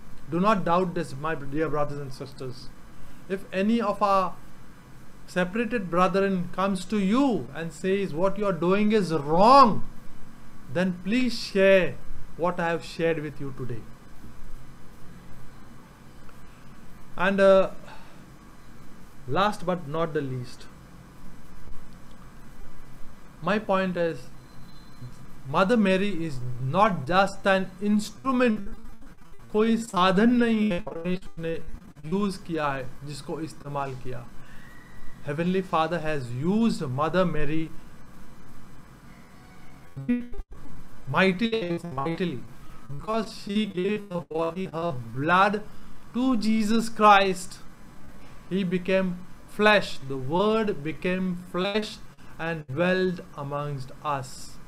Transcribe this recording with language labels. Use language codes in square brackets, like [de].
[en] Do not doubt this, my dear brothers and sisters. If any of our separated brethren comes to you and says what you are doing is wrong, then please share what I have shared with you today. And last but not the least, my point is, Mother Mary is not just an instrument. [hi] कोई साधन नहीं है परमेश्वर ने use किया है जिसको इस्तेमाल किया. [en] Heavenly Father has used Mother Mary mightily because she gave her body, her blood to Jesus Christ. He became flesh. The Word became flesh and dwelled amongst us.